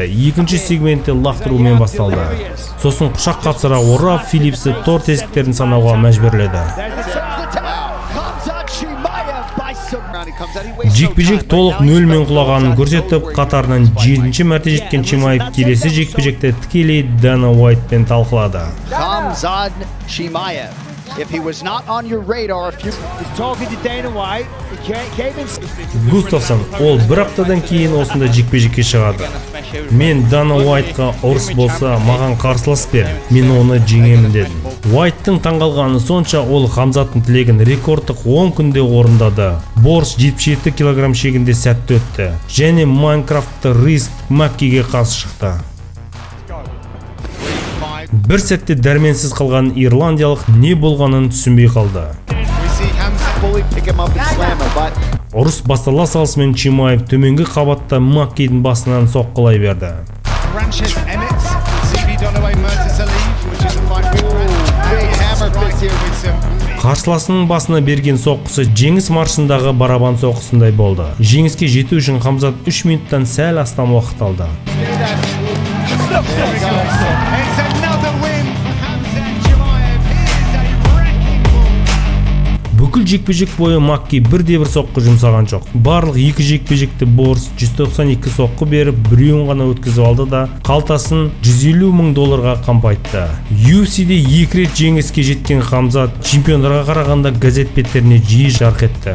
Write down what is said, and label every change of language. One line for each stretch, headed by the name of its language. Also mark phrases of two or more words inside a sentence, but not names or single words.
Kazakh: Екінші сегментте лақтырумен басталды. Сосын құшақ қапсыра орап, Филлипсті тор тесіктерін санауға мәжбүрледі. Жекпе-жек толық 0-мен құлағанын көрсетіп, қатарынан 7-ші мәрте жеткен Чимаев келесі жекпе-жекте тікелей Дана Уайтпен талқылады.
English: If he was not on your radar, if you Talking to Dana White, he came in.
Kazakh: Густавсон, ол бір аптадан кейін осында жекпе-жекке шығады. Мен Дана Уайтқа ұрыс болса, маған қарсылас бер, мен оны жеңемін дедім. Уайттың таңғалғаны сонша, ол Хамзаттың тілегін рекордтық 10 күнде орындады. Борс 77 кг шегінде сәтті өтті. Және Майнкрафтта Риск Маккиге қарсы шықты. Бір сәтте дәрменсіз қалған ирландиялық не болғанын түсінбей қалды. Ұрыс бастала салысымен Чимаев төменгі қабатта Маккидің басынан соққылай берді.
English: next here with some.
Kazakh: Қарсыласының басына берген соққысы жеңіс маршындағы барабан соққысындай болды. Жеңіске жету үшін Хамзат 3 минуттан сәл астам уақыт алды.
English: There we go. It's another win for Khamzat Chimaev. Here's a wrecking ball.
Kazakh: Бүкіл жекпе-жек бойы Макки бірде-бір соққы жұмсаған жоқ. Барлық екі жекпе-жекте Борс 192 соққы беріп, біреуін ғана өткізіп алды да қалтасын $150,000 қампайтты. UFC-де 2 рет жеңіске жеткен Хамзат чемпиондарға қарағанда газет беттеріне жиі жарқ етті.